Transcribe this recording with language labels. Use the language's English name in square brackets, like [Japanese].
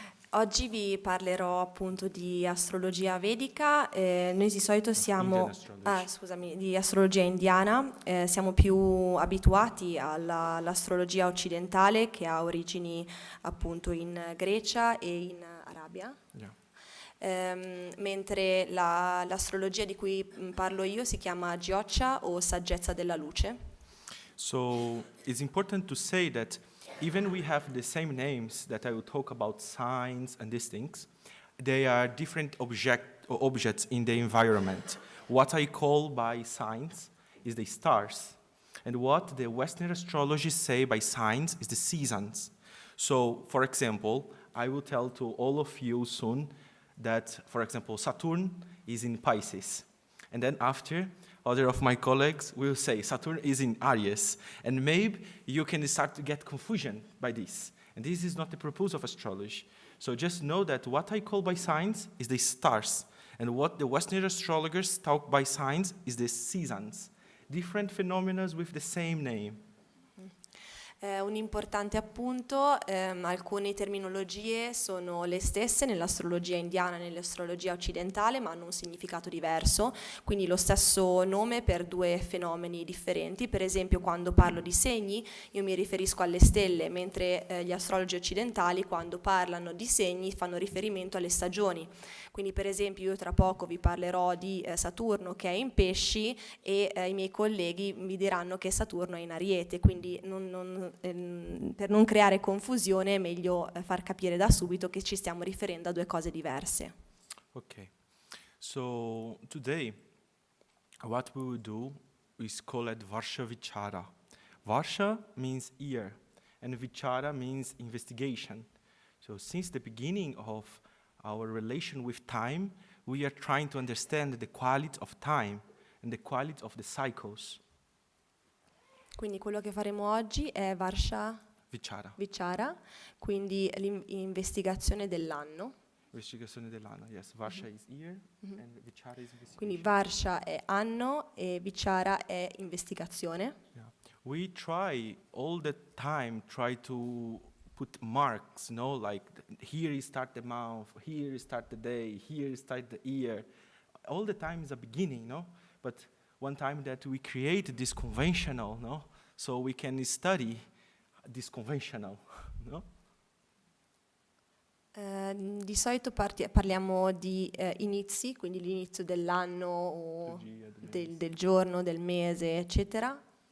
[Italian] Oggi vi parlerò appunto di astrologia vedica, noi di solito siamo, di astrologia indiana, siamo più abituati all'astrologia occidentale che ha origini appunto in Grecia e in Arabia. [English] Yeah. [Italian] Mentre l'astrologia di cui parlo io si chiama Jyotisha o saggezza della luce. [English] So it's important to say that even we have the same names that I will talk about, signs and these things, they are different objects in the environment. What I call by signs is the stars, and what the Western astrology say by signs is the seasons. So, for example, I will tell to all of you soon that, for example, Saturn is in Pisces, and then after, other of my colleagues will say Saturn is in Aries, and maybe you can start to get confusion by this. And this is not the purpose of astrology. So just know that what I call by signs is the stars, and what the Western astrologers talk by signs is the seasons. Different phenomena with the same name. [Italian] Un importante appunto, alcune terminologie sono le stesse nell'astrologia indiana e nell'astrologia occidentale, ma hanno un significato diverso, quindi lo stesso nome per due fenomeni differenti. Per esempio, quando parlo di segni, io mi riferisco alle stelle, mentre gli astrologi occidentali, quando parlano di segni, fanno riferimento alle stagioni. Quindi, per esempio, io tra poco vi parlerò di Saturno che è in Pesci e i miei colleghi mi diranno che Saturno è in Ariete, quindi per non creare confusione è meglio far capire da subito che ci stiamo riferendo a due cose diverse. [English] Okay. So today, what we will do is call it Varsha Vichara. Varsha means year, and Vichara means investigation. So since the beginning of our relation with time, we are trying to understand the quality of time and the quality of the cycles. [Italian] Quindi quello che faremo oggi è Varsha Vichara. Vichara, quindi l'investigazione dell'anno. Investigazione dell'anno, yes. [English] Varsha is year and Vichara is investigation. [Italian] Quindi Varsha è anno e Vichara è investigazione. [English] Yeah. We try all the time to put marks, like here is start the month, here is start the day, here is start the year. All the time is a beginning, But one time that we create this conventional, so we can study this conventional, [Italian] Di solito parliamo di inizi, quindi l'inizio dell'anno o del giorno, del mese, eccetera.